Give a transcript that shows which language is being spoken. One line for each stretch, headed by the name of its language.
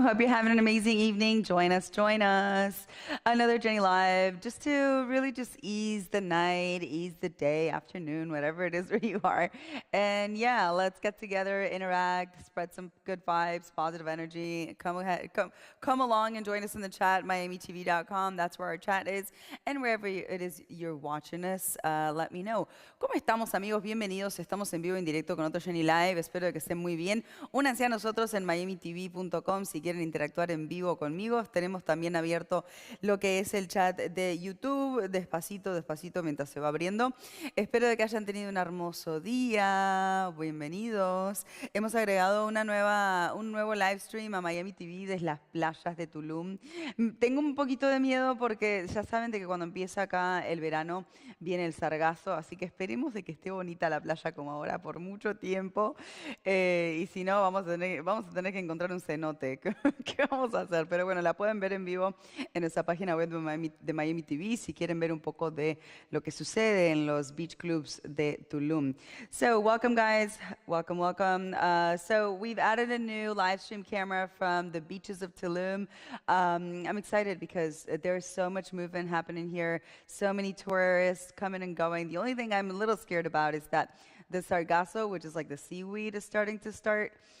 English: Hope you're having an amazing evening. Join us, join us. Another Jenny Live, just to really just ease the night, ease the day, afternoon, whatever it is where you are. And yeah, let's get together, interact, spread some good vibes, positive energy. Come ahead, come along and join us in the chat, miamitv.com. That's where our chat is. And wherever it is you're watching us, let me know.
Spanish: ¿Cómo estamos, amigos? Bienvenidos. Estamos en vivo en directo con otro Jenny Live. Espero que estén muy bien. Únanse a nosotros en miamitv.com si quieren interactuar en vivo conmigo. Tenemos también abierto lo que es el chat de YouTube, despacito, despacito, mientras se va abriendo. Espero de que hayan tenido un hermoso día. Bienvenidos. Hemos agregado un nuevo live stream a Miami TV desde las playas de Tulum. Tengo un poquito de miedo porque ya saben de que cuando empieza acá el verano viene el sargazo, así que esperemos de que esté bonita la playa como ahora por mucho tiempo. Y si no, vamos a tener que encontrar un cenote. ¿Qué vamos a hacer? Pero bueno, la pueden ver en vivo en nuestra página web de Miami TV si quieren ver un poco de lo que sucede en los beach clubs de Tulum.
English: So welcome guys, welcome, welcome. So we've added a new live stream camera from the beaches of Tulum. I'm excited because there's so much movement happening here, so many tourists coming and going. The only thing I'm a little scared about is that the sargasso, which is like the seaweed, is starting to start.